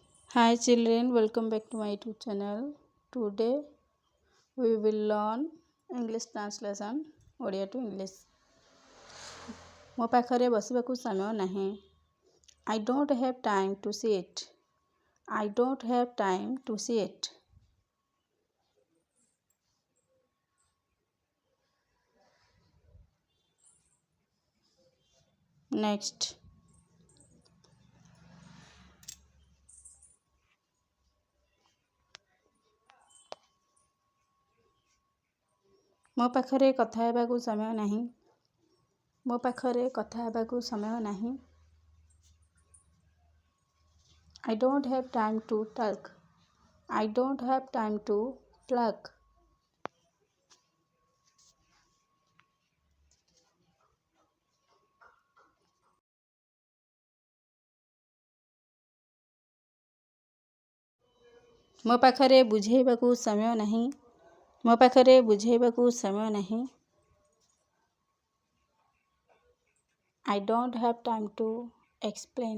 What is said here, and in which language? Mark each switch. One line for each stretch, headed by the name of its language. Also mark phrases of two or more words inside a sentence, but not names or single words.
English: Hi children, welcome back to my YouTube channel. Today we will learn English translation Odia to English.
Odia: ମୋ ପାଖରେ ବସିବାକୁ ସମୟ ନାହିଁ.
English: I don't have time to see it. I don't have time to see it. Next.
Odia: ମୋ ପାଖରେ କଥା ହେବାକୁ ସମୟ ନାହିଁ. ମୋ ପାଖରେ କଥା ହେବାକୁ ସମୟ ନାହିଁ.
English: I don't have time to talk. I don't have time to talk.
Odia: ମୋ ପାଖରେ ବୁଝେଇବାକୁ ସମୟ ନାହିଁ. ମୋ ପାଖରେ ବୁଝେଇବାକୁ ସମୟ ନାହିଁ.
English: I don't have time to explain.